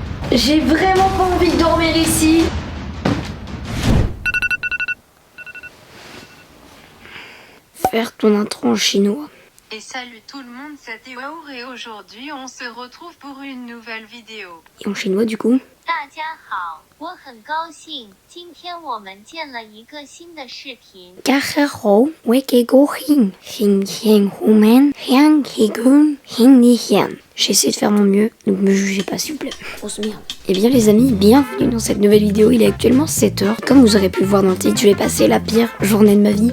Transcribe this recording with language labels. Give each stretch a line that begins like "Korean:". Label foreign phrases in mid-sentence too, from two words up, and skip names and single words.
French: J'ai vraiment pas envie de dormir ici. Faire ton intro en chinois. Et salut tout le monde, c'est Théour et aujourd'hui on se retrouve pour une nouvelle vidéo. Et en chinois du coup?
Chinese: 大家好，我很高兴，今天我们见了一个新的视频。
French: J'essaie de faire mon mieux, donc me jugez pas s'il vous plaît. Grosse merde. Eh bien les amis, bienvenue dans cette nouvelle vidéo. Il est actuellement 7h. Comme vous aurez pu le voir dans le titre, je vais passer la pire journée de ma vie.